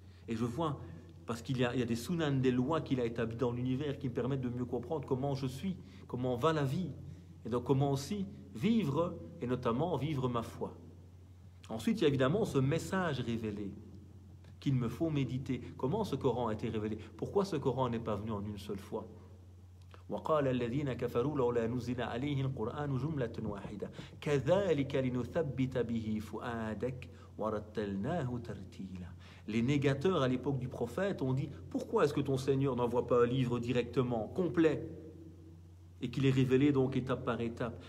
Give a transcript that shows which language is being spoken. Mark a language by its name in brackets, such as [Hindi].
[French] Et je vois, parce qu'il y a des sunan, des lois qu'il a établies dans l'univers qui me permettent de mieux comprendre comment je suis, comment va la vie, et donc comment aussi vivre, et notamment vivre ma foi. Ensuite, il y a évidemment ce message révélé qu'il me faut méditer. Comment ce Coran a été révélé? Pourquoi ce Coran n'est pas venu en une seule fois? [Arabic] وقال الذين كفروا لولا نزل عليه القرآن جملة واحدة كذلك لنثبت به فؤادك ورتلناه ترتيلا. [French] Les négateurs à l'époque du prophète ont dit: pourquoi est-ce que ton Seigneur n'envoie pas un livre directement, complet, et qu'il est révélé donc étape par étape?